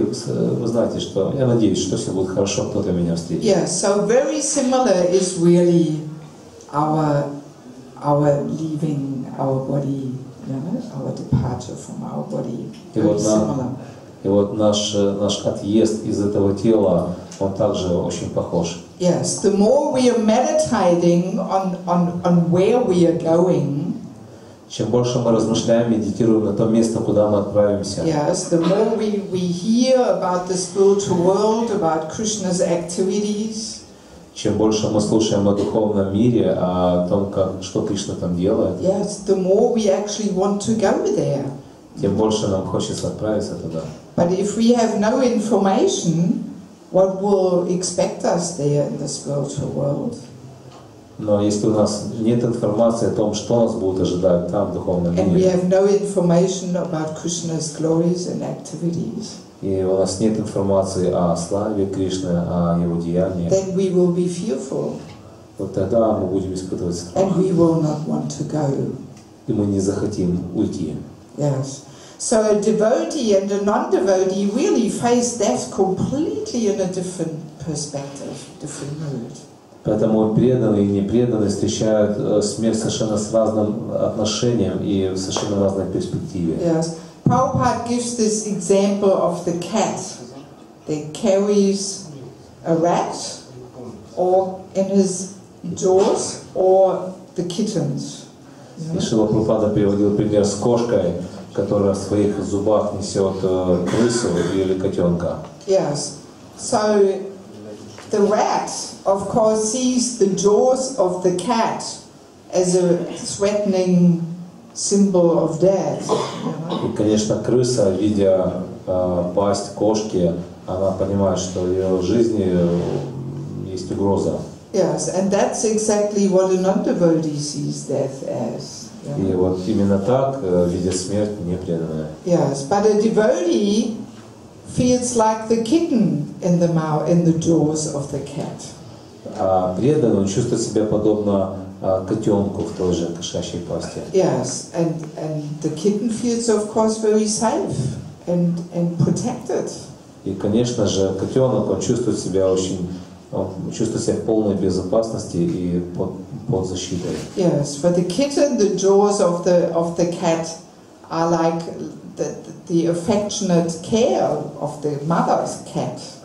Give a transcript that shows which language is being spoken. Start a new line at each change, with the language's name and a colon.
Russian: Вы знаете, что я надеюсь, что все будет хорошо, кто-то меня встретит.
English: Yeah, so very similar is really our leaving our body, you know, our departure from our body. Very similar.
Russian: И вот наш отъезд из этого тела, он также очень похож.
English: Yes, the more we are meditating on where we are going,
Russian: чем больше мы размышляем, медитируем на то место, куда мы отправимся.
English: Yes, the more we hear about the spiritual world, about Krishna's activities,
Russian: чем больше мы слушаем о духовном мире, о том, что Кришна там делает,
English: yes, the more we actually want to go there.
Russian: Тем больше нам хочется отправиться туда.
English: But if we have no information, what will expect us there in the spiritual world?
Russian: Но если у нас нет информации о том, что нас будет ожидать там, в духовном
English: And we
Russian: мире,
English: have no information about Krishna's glories and activities,
Russian: и у нас нет информации о славе Кришны, о его деяниях,
English: then we will be fearful,
Russian: вот тогда мы будем испытывать страх,
English: and we will not want to go.
Russian: и мы не захотим уйти.
English: Yes. So a devotee and a non-devotee really face death completely in a different perspective, different mood.
Russian: Поэтому преданные и непреданные встречают смерть совершенно с разным отношением и в совершенно разной перспективе.
English: Yes. Prabhupada gives this example of the cat that carries a rat or in his jaws or the kittens.
Russian: И Шрила Прабхупада приводил пример с кошкой, которая в своих зубах несет крысу или котенка.
English: Yes. So the rat, of course, sees the jaws of the cat as a threatening symbol of death.
Russian: И, конечно, крыса, видя пасть кошки, она понимает, что в ее жизни есть угроза.
English: Yes, and that's exactly what a non-devotee sees death as.
Russian: И вот именно так видит смерть непреданная.
English: Yes, but a devotee feels like the kitten in the mouth, in the jaws of the cat.
Russian: А преданный, он чувствует себя подобно котенку в той же кошачьей пасти.
English: Yes, and the kitten feels, of course, very safe. and protected.
Russian: И, конечно же, котенок, он чувствует себя в полной безопасности и под защитой.
English: Yes, for the kitten, the jaws of the cat are like the affectionate care of the mother's cat.